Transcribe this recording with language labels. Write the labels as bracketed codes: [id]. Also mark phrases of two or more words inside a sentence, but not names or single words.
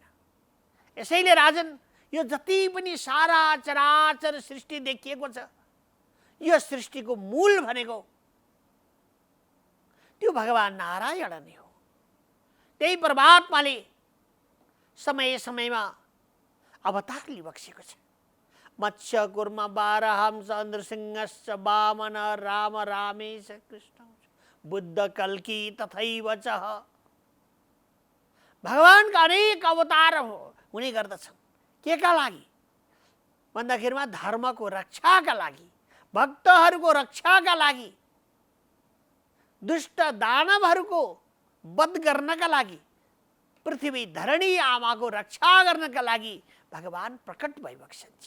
[ne] यसैले राजन, यो जति पनि सारा चराचर सृष्टि देखिएको छ, यो सृष्टिको मूल भनेको त्यो भगवान नारायण नै हो। त्यही परमात्माले समय समयमा अवतार लिबक्सेको छ। [sa] मत्स्य कुर्म बारहंस नृसिंहश्च वामन राम रामेश कृष्ण बुद्ध कल्की तथैव च। [ne] भगवानका अनेक अवतार हुने गर्दछन्। के का लागि भन्दाखेरिमा धर्मको रक्षाका लागि, भक्तहरूको रक्षाका लागि, दुष्ट दानवहरूको वध गर्नका लागि, पृथ्वी धरणी आमाको रक्षा गर्नका लागि भगवान प्रकट भइबक्सन्छ।